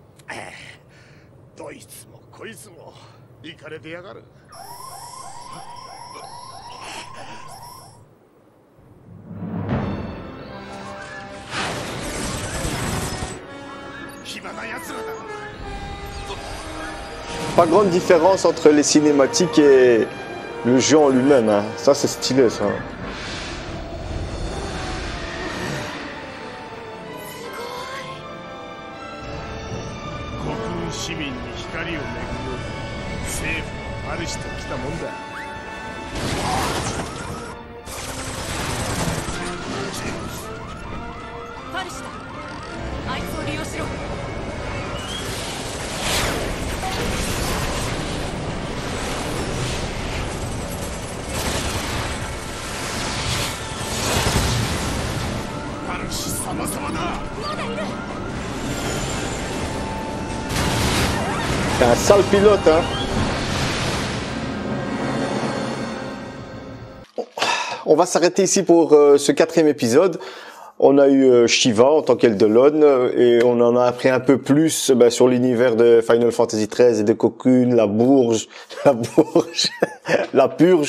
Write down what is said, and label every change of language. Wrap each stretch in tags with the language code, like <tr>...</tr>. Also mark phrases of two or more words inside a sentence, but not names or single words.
<ja>どいつもこいつもイカれてやがる。暇な奴らだ。</ja> <fr>Pas grande différence entre les cinématiques et le jeu en lui-même, hein. Ça c'est stylé ça.</fr> <ja>国軍市民に光を巡る政府の主と来たもんだ。パルシだ。あいつを利用しろ。パルシ様々だ。</ja> <fr>C'est un sale pilote, hein. On va s'arrêter ici pour ce 4e épisode. On a eu Shiva en tant qu'Eldolon et on en a appris un peu plus sur l'univers de Final Fantasy XIII et de Cocoon, la Bourge, la Purge.</fr>